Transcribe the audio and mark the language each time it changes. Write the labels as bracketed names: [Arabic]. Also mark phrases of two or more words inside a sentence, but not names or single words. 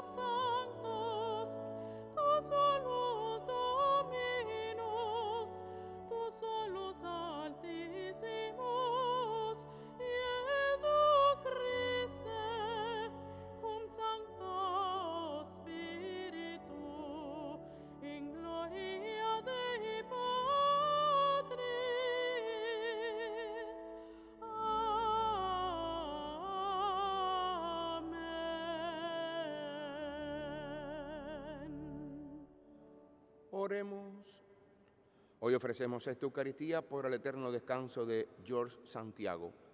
[Latin] sanctus, tu solus Dominus, tu solus Altissimus, Iesu Christe, cum Sancto Spiritu, in gloria Dei Patris. Amen. [Spanish] Oremos. Hoy ofrecemos esta Eucaristía por el eterno descanso de George Santiago.